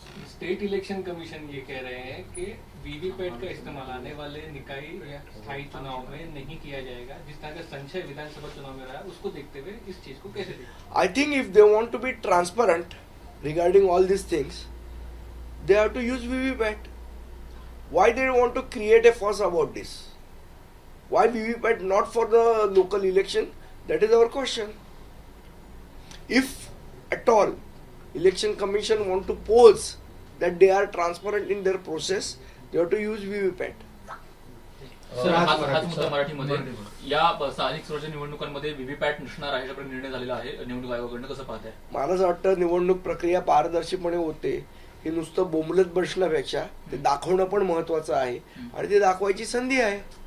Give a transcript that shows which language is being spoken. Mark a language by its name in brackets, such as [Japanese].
[Hindi] State election commission ये कह रहे हैं कि वीवीपैट का इस्तेमाल आने वाले निकाय या स्थायी चुनाव में नहीं किया जाएगा, जिस तरह का संशय विधानसभा चुनाव में रहा उसको देखते हुए इस चीज को कैसे देखते? [English] I think if they want to be transparent regarding all these things, they have to use VVPAT. Why they want to create a fuss about this? Why VVPAT not for the local election? That is our question. If at all election commission want to pose that they are transparent in their process, they have to use VVPAT. [Marathi] Sir, हाच मुद्दा मराठीमध्ये या स्थानिक स्वराज्य निवडणुकांमध्ये VVPAT नसणार आहे याच्याकडे निर्णय झालेला आहे निवडणूक आयोगाकडनं. कसं पाहताय? मला असं वाटतं निवडणूक प्रक्रिया पारदर्शीपणे होते हे नुसतं बोंबलत बसण्यापेक्षा ते दाखवणं पण महत्वाचं आहे आणि ते दाखवायची संधी आहे.